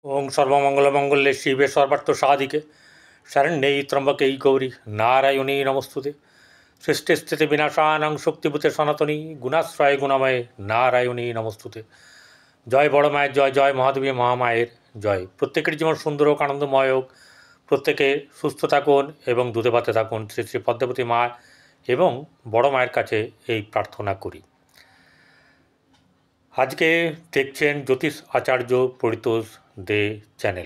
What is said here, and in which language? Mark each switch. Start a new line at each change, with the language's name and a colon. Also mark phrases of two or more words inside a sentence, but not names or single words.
Sanskrit: ओं सर्वमंगलमंगल्ये शिवे सर्वार्थसाधिके शरण्ये त्र्यंबके गौरी नारायणी नमस्तुते। सृष्टिस्थिति विनाशानां शक्तिभूते सनातनी गुणाश्रय गुणमये नारायणी नमस्तुते।
Bangla: জয় বড় माয়ের জয়, জয় মহাদেবী মহামায়ের জয়। প্রত্যেকের জীবন সুন্দর হোক, আনন্দময় হোক, প্রত্যেকে সুস্থ থাকুন এবং দুধে ভাতে থাকুন। শ্রী শ্রী পদ্মাবতী মা এবং বড় মায়ের কাছে এই প্রার্থনা করি। আজকে দেখছেন জ্যোতিষ আচার্য পরিতোষ দে চ্যানেল।